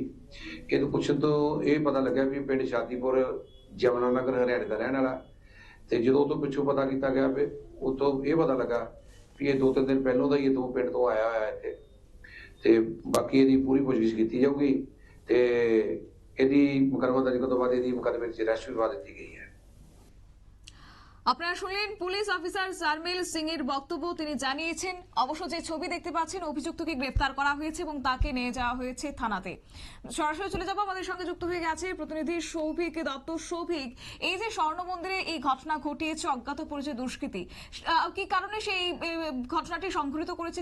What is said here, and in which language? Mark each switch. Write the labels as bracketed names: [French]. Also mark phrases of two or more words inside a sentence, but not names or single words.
[Punjabi] ਇਹ ਤੋਂ ਪੁੱਛਣ ਤੋਂ ਇਹ ਪਤਾ ਲੱਗਿਆ ਵੀ ਪਿੰਡ ਸ਼ਾਦੀਪੁਰ ਜਮਨਾਨਗਰ ਹਰਿਆਣੇ ਦਾ ਰਹਿਣ ਵਾਲਾ। ਤੇ ਜਦੋਂ ਉਹ ਤੋਂ ਪਿੱਛੋਂ ਪਤਾ ਕੀਤਾ ਗਿਆ ਵੀ ਉਹ ਤੋਂ ਇਹ ਪਤਾ ਲੱਗਾ ਵੀ ਇਹ 2-3 ਦਿਨ ਪਹਿਲਾਂ ਦਾ ਹੀ ਇਹ ਪਿੰਡ ਤੋਂ ਆਇਆ ਹੋਇਆ ਇੱਥੇ। ਤੇ ਬਾਕੀ ਇਹਦੀ ਪੂਰੀ ਪੁੱਛਗਿੱਛ ਕੀਤੀ ਜਾਊਗੀ ਤੇ ਇਹਦੀ ਮੁਕੱਦਮਾ ਦਰਜ ਕਰਨ ਤੋਂ ਬਾਅਦ ਇਹਦੀ ਮੁਕੱਦਮੇ 'ਚ ਅਰੈਸਟ ਵੀ ਪਾ ਦਿੱਤੀ ਗਈ ਹੈ। [Bangla] আপনারা শুনলেন [English] police officer [Bangla] জারমেল সিং এর বক্তব্য। তিনি জানিয়েছেন অবশ্য যে ছবি দেখতে পাচ্ছেন অভিযুক্তকে গ্রেফতার করা হয়েছে এবং তাকে নিয়ে যাওয়া হয়েছে থানাতে। সরাসরি চলে যাব, আমাদের সঙ্গে যুক্ত হয়ে গেছে প্রতিনিধি সৌভিক দত্ত। সৌভিক, এই যে স্বর্ণ মন্দিরে এই ঘটনা ঘটিয়েছে অজ্ঞাত পরিচয় দুষ্কৃতী, কি কারণে সেই ঘটনাটি সংঘটিত করেছে?